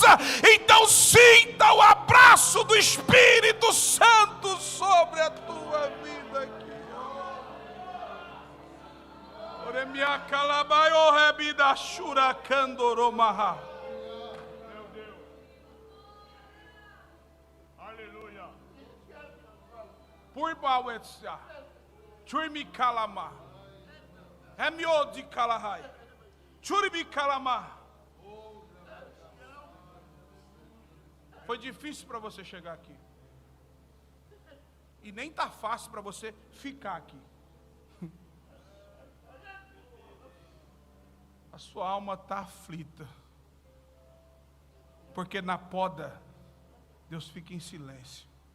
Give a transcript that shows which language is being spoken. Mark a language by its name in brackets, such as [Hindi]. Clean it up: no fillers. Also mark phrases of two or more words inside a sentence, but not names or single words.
[Portuguese] Então sinta o abraço do Espírito Santo sobre a tua vida aqui. Meu Deus. Aleluia. Por bawetsa. Churmi kalama. Hemiodi kalahai. Churmi kalama. Foi difícil para você chegar aqui. E nem tá fácil para você ficar aqui. A sua alma está aflita, porque na poda, Deus fica em silêncio.